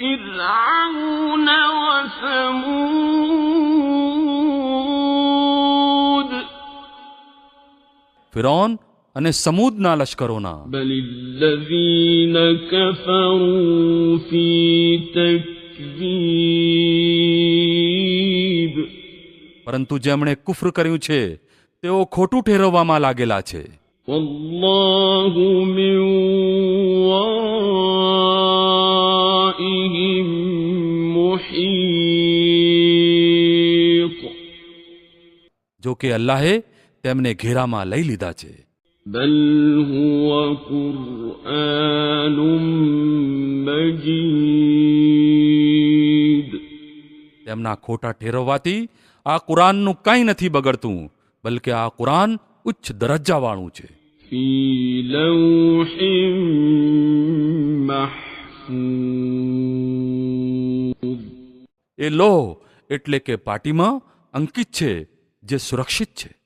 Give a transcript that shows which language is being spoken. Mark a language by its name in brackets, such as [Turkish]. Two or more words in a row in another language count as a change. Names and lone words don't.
[Arabic] فرعون وثمود [Gujarati] ફિરૌન અને સમૂદના લશ્કરોના [Arabic] بل الذين كفروا في تكذيب. [Gujarati] પરંતુ જેમણે કુફ્ર કર્યું છે તેઓ ખોટું ઠેરવવામાં લાગેલા છે [Arabic] والله من ورائهم محيط. [Gujarati] જો કે અલ્લાહે તેમને ઘેરામાં લઈ લીધા છે [Arabic] بل هو قرآن مجيد. [Gujarati] તેમના ખોટા ઠેરવવાથી આ કુરાનનું કંઈ નથી બગડતું બલકે આ કુરાન ઉચ્ચ દરજ્જાવાળું છે [Arabic] في لوح محفوظ [Gujarati] એ લોહ એટલે કે પાટીમાં અંકિત છે જે સુરક્ષિત છે.